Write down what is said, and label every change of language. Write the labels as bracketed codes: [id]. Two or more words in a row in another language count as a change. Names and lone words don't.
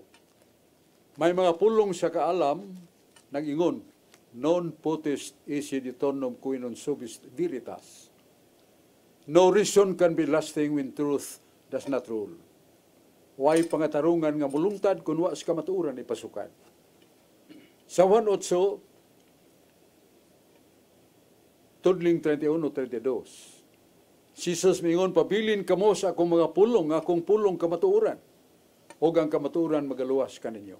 [ceb] May mga pulong sa kaalam nag-ingon, [la] non potest esse ditonum qui non subis veritas. [en] No reason can be lasting when truth does not rule. [ceb] Way pangatarungan nga mulungtad kung wa sa kamatuoran ipasukan. Sa 1:8, tudling 31-32, Jesus mingon, pabilin kamo sa akong mga pulong, akong pulong kamatuoran. O ang kamatuoran magaluwas kaninyo.